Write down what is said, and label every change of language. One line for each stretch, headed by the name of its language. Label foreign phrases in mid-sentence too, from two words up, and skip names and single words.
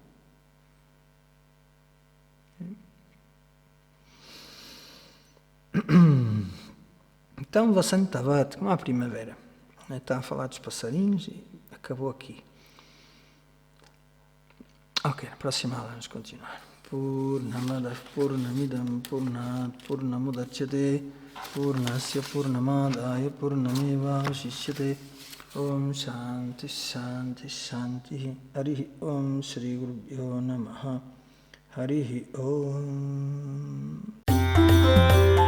Portuguese: Então,
Sanskrit: वसन्त तावत्,
Portuguese: como a primavera. Está a falar dos passarinhos e acabou aqui. Ok, na próxima aula vamos continuar.
Sanskrit: पूर्णमदः पूर्णमिदं पूर्णात् पूर्णमुदच्यते पूर्णस्य पूर्णमादाय पूर्णमेव शिष्यते ॐ शान्ति शान्ति शान्ति हरिः ॐ श्री गुरुभ्यो नमः हरिः ॐ